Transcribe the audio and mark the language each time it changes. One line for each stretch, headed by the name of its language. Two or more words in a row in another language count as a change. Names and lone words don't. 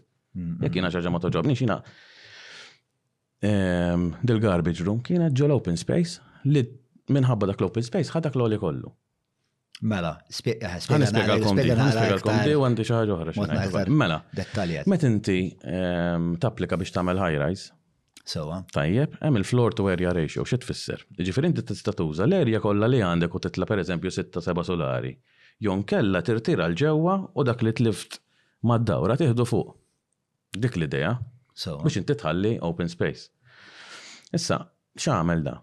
Maltese: Jekk jiena xi ħaġa ma toġobniex jiena dil-
English: garbage room
Maltese: kienet ġol
English: open space
Maltese: li minħabba dak l-
English: open space
Maltese: ħadak l-għoli kollu. Mela, nispjegalkom di u għandi xi ħaġa oħra. Mela, meta inti tapplika biex tagħmel
English: high rise.
Maltese: Sewa. Tajjeb, hemm il-
English: floor to area ratio,
Maltese: xi tfisser? Jiġifieri inti tista' tuża l-erja kollha li għandek u titla' pereżempju 6-7 solari. Jon kella tirtira l-ġewwa u dak li tlift mad-dawra tieħdu fuq. Dik l-idea. Biex inti tħalli
English: open space.
Maltese: Issa, x'għamel da?